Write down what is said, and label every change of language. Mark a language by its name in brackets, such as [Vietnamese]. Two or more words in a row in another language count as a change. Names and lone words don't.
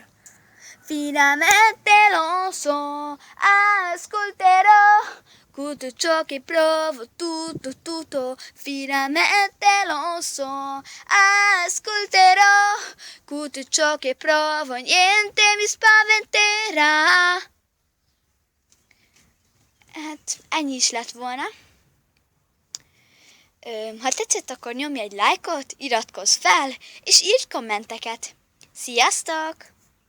[Italian] Finalmente lo so, ascolterò tutto ciò che provo, tutto, finalmente lo so, ascolterò tutto ciò che provo, niente mi spaventerà. [Hungarian] Hát ennyi is lett volna. Ha tetszett, akkor nyomj egy lájkot, iratkozz fel, és írj kommenteket. Sziasztok!